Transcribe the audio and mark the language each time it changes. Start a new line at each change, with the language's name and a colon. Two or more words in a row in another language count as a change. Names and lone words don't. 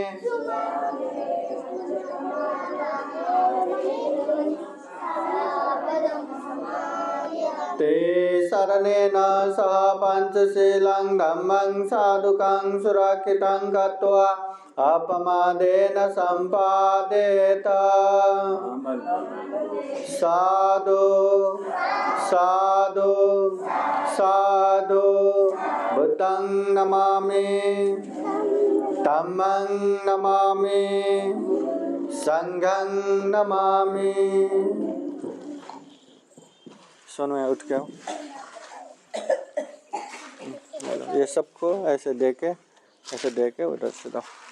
Pali: ते शरणेन सह पंचशीलं धम्मं साधुकं सुरक्षितं कृत्वा अपमादेन सम्पादेत साधु साधु साधु बुद्धं नमामि धम्मं नमामि संघं नमामि।
Hindi: सुनो उठ के आओ। ये सबको ऐसे देके उधर से दो।